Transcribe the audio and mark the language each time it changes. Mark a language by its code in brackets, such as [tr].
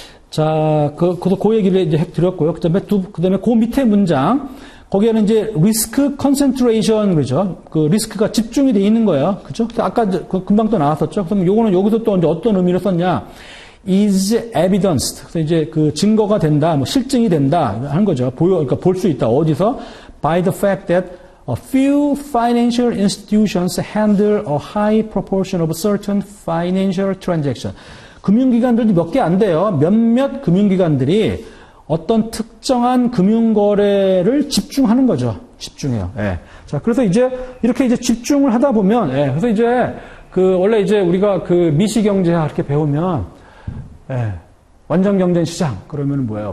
[ko] 자, 그 얘기를 이제 드렸고요. 그 다음에 그 밑에 문장. 거기에는 이제 리스크 컨센트레이션 그죠? 그 리스크가 집중이 돼 있는 거예요. 그죠? 아까 금방 또 나왔었죠. 그럼 요거는 여기서 또 이제 어떤 의미로 썼냐? [en] is evidenced. [ko] 그래서 이제 그 증거가 된다, 뭐 실증이 된다 하는 거죠. 그러니까 볼 수 있다. 어디서? [en] By the fact that a few financial institutions handle a high proportion of certain financial transaction. [ko] 금융기관들도 몇 개 안 돼요. 몇몇 금융기관들이 어떤 특정한 금융거래를 집중하는 거죠. 집중해요. 예. 자, 그래서 이제 이렇게 이제 집중을 하다 보면, 예. 그래서 이제 원래 이제 우리가 미시경제학 이렇게 배우면, 예. 완전 경쟁 시장. 그러면 뭐예요?